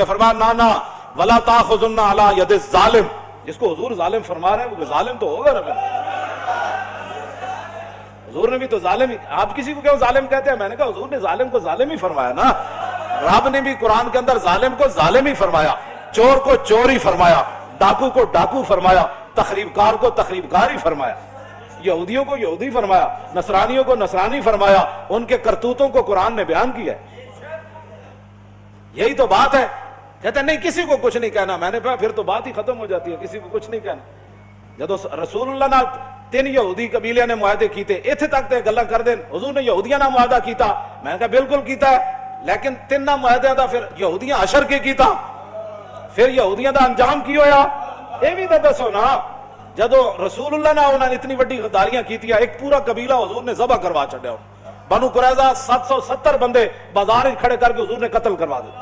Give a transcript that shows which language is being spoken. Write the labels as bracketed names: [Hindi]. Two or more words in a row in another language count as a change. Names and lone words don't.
[Urdu] فرمایا نا [Arabic] وَلَا تَأْخُذُنَّ عَلَىٰ يَدِ الظَّالِمِ، [Urdu] جس کو حضور ظالم فرما رہے ہیں وہ ظالم تو ہوگا رب، حضور نے بھی تو ظالم ہی، آپ کسی کو کیوں ظالم کہتے ہیں؟ میں نے کہا حضور نے ظالم کو ظالم ہی فرمایا نا، رب نے بھی قرآن کے اندر ظالم کو ظالم ہی فرمایا، چور کو چور ہی فرمایا، ڈاکو کو ڈاکو فرمایا، تخریب کار کو تخریب کار ہی فرمایا، یہودیوں کو یہودی فرمایا، نصرانیوں کو نصرانی فرمایا، ان کے کرتوتوں کو قرآن نے بیان کیا ہے۔ یہی تو بات ہے، کہتے ہیں نہیں کسی کو کچھ نہیں کہنا، میں نے کہا پھر تو بات ہی ختم ہو جاتی ہے، کسی کو کچھ نہیں کہنا۔ [Punjabi] جدو رسول اللہ نال 3 یہودی قبیلے نے معاہدے کیتے، ایتھے تک تے گلاں کر دیں حضور نے یہودیاں نال معاہدہ کیتا، میں نے کہا بالکل کیتا ہے، لیکن 3 معاہدے دا پھر یہودیاں اشر کے کیتا، پھر یہودیاں دا انجام کی ہویا، اے بھی تو دسو نا۔ جدو رسول اللہ نے انہوں نے اتنی وڈی غداریاں کیتیا، ایک پورا قبیلہ حضور نے ذبح کروا چھڈیا، بنو قریظہ 770 بندے بازار کھڑے کر کے حضور نے قتل کروا دیا۔